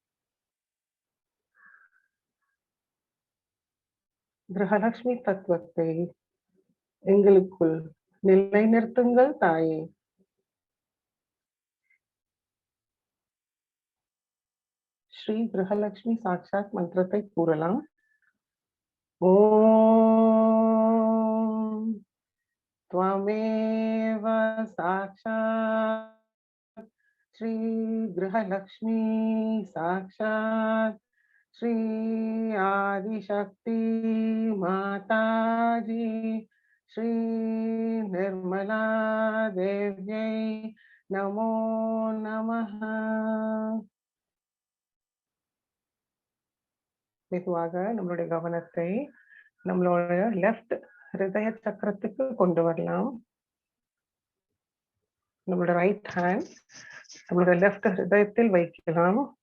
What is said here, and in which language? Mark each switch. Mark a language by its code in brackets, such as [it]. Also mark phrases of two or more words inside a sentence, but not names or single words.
[ta] கிரகலட்சுமி தத்துவத்தை எங்களுக்குள் நிலைநிறுத்துங்கள் தாயே. ஸ்ரீ கிரகலட்சுமி சாக்ஷாத் மந்திரத்தை கூறலாம். [sa] ஓம் त्वमेव साक्षात् श्री गृहलक्ष्मी साक्षात् श्री आदिशक्ति माताजी श्री निर्मला देव्यै नमो नमः. [ta] மெதுவாக நம்மளுடைய கவனத்தை நம்மளோட லெஃப்ட் ஹிருதய சக்கரத்துக்கு கொண்டு வரலாம். நம்மளோட [en] right hand [ta] நம்மளோட லெஃப்ட் ஹிருதயத்தில் வைக்கலாம்.